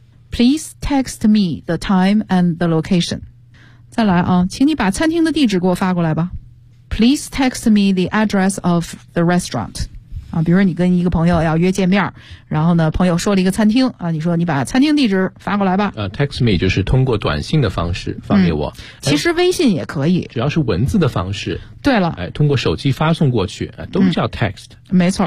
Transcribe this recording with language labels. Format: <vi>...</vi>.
<en>Please text me the time and the location.</en> <zh>再来啊，请你把餐厅的地址给我发过来吧。</zh> <en>Please text me the address of the restaurant.</en> <zh>啊，比如说你跟一个朋友要约见面，然后呢，朋友说了一个餐厅啊，你说你把餐厅地址发过来吧。</zh> <en>Text me</en> <zh>就是通过短信的方式发给我。嗯、其实微信也可以、哎。只要是文字的方式。对了。哎，通过手机发送过去，哎、都叫 text、嗯。没错、</zh>